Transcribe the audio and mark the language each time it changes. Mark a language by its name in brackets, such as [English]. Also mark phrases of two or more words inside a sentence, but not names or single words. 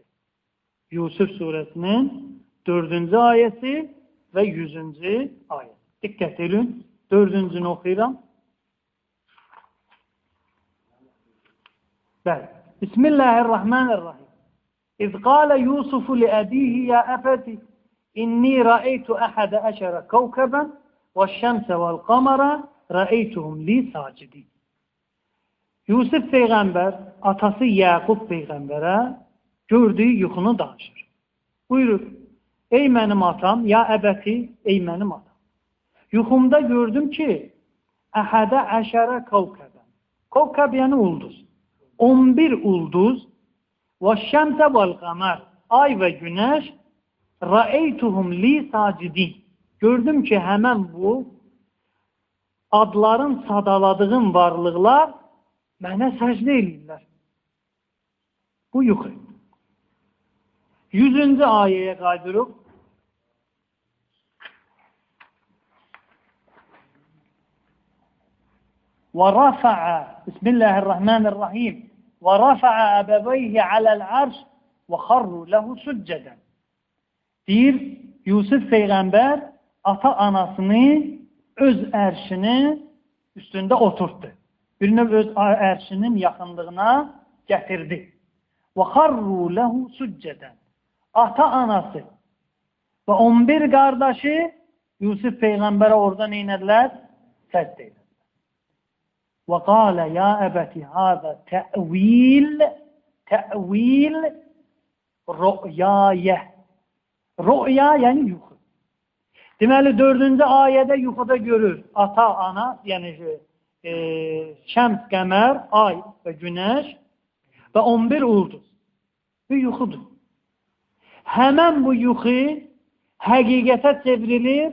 [Azerbaijani] Yusuf surəsinin 4-cü ayəsi və 100-cü ayəsi. Diqqət edin. 4-cünü oxuyuram. Bəli. [Arabic] بسم الله الرحمن الرحيم. إذ قال يوسف لأبيه يا أبت إني رأيت أحد عشر كوكبا والشمس والقمر رأيتهم لي ساجدين. [Azerbaijani] Yusuf Peyğəmbər atası Yaqub Peyğəmbərə gördüyü yuxunu danışır. Buyurur: Ey mənim atam, [Arabic] يا أبت, [Azerbaijani] ey mənim atam. Yuxumda gördüm ki, [Arabic] أحد عشر كوكبا. [Azerbaijani] Kavkəb yəni ulduz. 11 ulduz və [Arabic] الشمس والقمر. [Azerbaijani] Ay və günəş [Arabic] رأيتهم لي ساجدين. [Azerbaijani] Gördüm ki, həmən bu adların sadaladığım varlıqlar mənə səcdə edirlər. Bu yuxu. 100-cü ayəyə qaydırıq. [Arabic] وَرَفَعَ بسم الله الرحمن الرحيم وَرَفَعَ أَبَوَيْهِ عَلَى الْعَرْشِ وَخَرُّوا لَهُ سُجَّدًا. [Azerbaijani] Deyir, Yusuf Peyğəmbər ata-anasını öz ərşinin üstündə oturtdu. Birini öz ərşinin yaxınlığına gətirdi. [Arabic] وَخَرُّوا لَهُ سُجَّدًا. [Azerbaijani] Ata-anası və 11 qardaşı Yusuf Peyğəmbərə orada neynədilər? Səcdə edilər. [Arabic] وَقَالَ يَا أَبَتِ هَذَا تَأْوِيلِ رُؤْيَايَ. [Azerbaijani] Rüya yəni yuxu. Deməli 4-cü ayədə yuxuda görür. Ata, ana, yəni şəms, qəmər, ay və günəş və 11 ulduz. Bu yuxudur. Həmən bu yuxu həqiqətə çevrilir.